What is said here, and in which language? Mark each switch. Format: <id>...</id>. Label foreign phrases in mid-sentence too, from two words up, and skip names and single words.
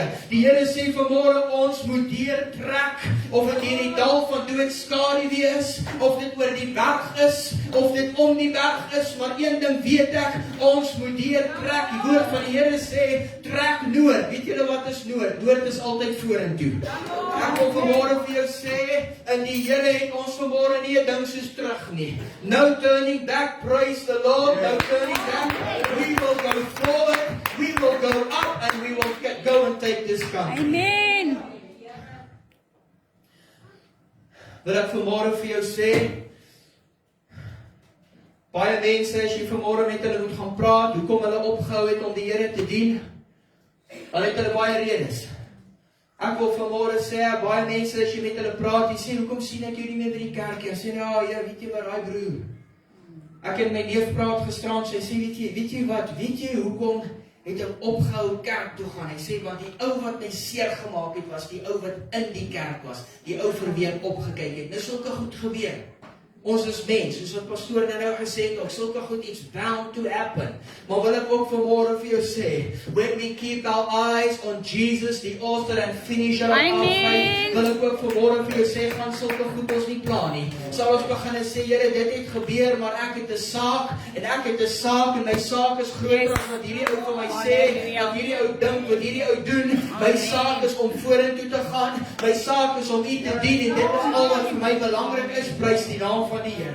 <af>Die Here sê vanmôre ons moet deurtrek, of dit hierdie dal van dood skaduwee is, of dit oor die berg is, of dit om die berg is, maar een ding weet ek, ons moet deurtrek. Die woord van die Here sê, trek noord. Weet julle wat is noord? Noord is altyd vorentoe. Ek wil vanmôre vir jou sê, in die Here het ons vanmôre nie 'n ding soos terug nie.</af> <en>No turning back, praise the Lord, no turning back. We will go forward, we will go up, and we will go and take this country. Amen.</en> <af>Wil ek vanmôre vir jou sê, baie mense, as jy vanmôre met hulle moet gaan praat, hoekom hulle opgehou het om die Here te dien, hulle het hulle baie redes. Ek wil vanmôre sê, baie mense, as jy met hulle praat, jy sê, hoekom sien ek jou nie meer by die kerk? Jy sê, ja, weet jy wat, daai broer. Ek het my neef praat gisterand, sy sê, weet jy wat, weet jy hoekom het ek opgehou kerk toe gaan? Hy sê, want die ou wat my seer gemaak het, was die ou wat in die kerk was, die ou vir wie ek opgekyk het. Nou sulke goed gebeur. Ons is mens, soos wat pastoor nou gesê het, ook sulke goed,</af> <en>it's bound to happen.</en> <af>Maar wil ek ook vanmôre vir jou sê,</af> <en>when we keep our eyes on Jesus, the author and finisher of our faith,</en> <af>wil ek ook vanmôre vir jou sê, gaan sulke goed ons nie plan nie. Sal ons begin sê, Here, dit het gebeur, maar ek het 'n saak, en my saak is groter as wat hierdie ou vir my sê, wat hierdie ou dink, wat hierdie ou doen. My saak is om vorentoe te gaan, my saak is om U te dien, en dit is al wat vir my belangrik is, prys die naam van die Here.</af>